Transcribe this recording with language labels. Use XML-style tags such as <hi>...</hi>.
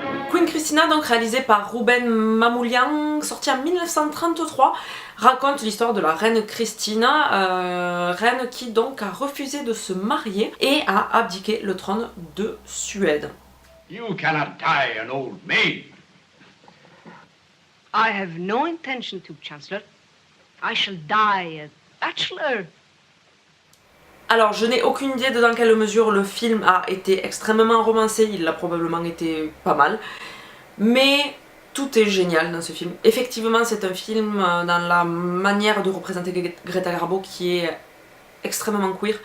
<fr>Queen Christina, donc réalisé par Rouben Mamoulian, sorti en 1933, raconte l'histoire de la reine Christina, reine qui donc a refusé de se marier et a abdiqué le trône de Suède.</fr> <en>You cannot die an old maid. I have no intention to, Chancellor. I shall die a bachelor.</en> <fr>Alors, je n'ai aucune idée de dans quelle mesure le film a été extrêmement romancé, il l'a probablement été pas mal, mais tout est génial dans ce film. Effectivement, c'est un film dans la manière de représenter Greta Garbo qui est extrêmement queer.</fr>